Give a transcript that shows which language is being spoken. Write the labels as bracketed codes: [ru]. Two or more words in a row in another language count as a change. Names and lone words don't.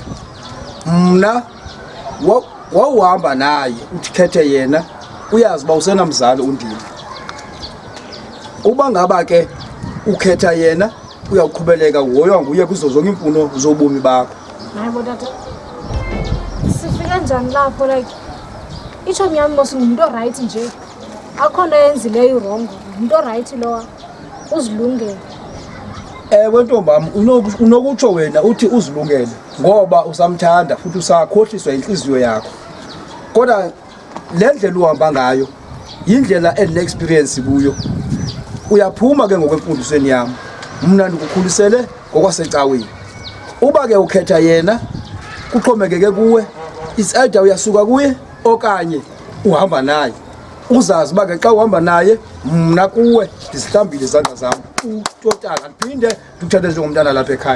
[xh] Mna wawuhamba naye uthi khethe yena uyazi ba usenamzali undini. Uba ngaba ke ukhetha yena uyaqhubeleka uhoywa nguye kuzo zonke imfuno zobomi bakho. Hayi bo tata. Sifika njani lapho like ichomi yami mosingumuntu right nje. Akhona yenzileyo wrong. Umuntu right lowa. Uzilungele. Wentombam unokutsho wena uthi uzilungele ngoba usamthanda futhi usakhohliswa inhliziyo yakho. Kodwa le ndlela uhamba ngayo yindlela endine-experience kuyo. Uyaphuma ke ngokwemfundisweni yami, mna ndikukhulisele ngokwasecaweni. Uba ke ukhetha yena kuxhomekeke kuwe, [en] it's either [xh] uyasuka kuye okanye uhamba naye. Uzazi uba ke xa uhamba naye mna kuwe ndizihlambile izandla zam utotala, ndiphinde ndikuthathe njengomntana lapha ekhaya.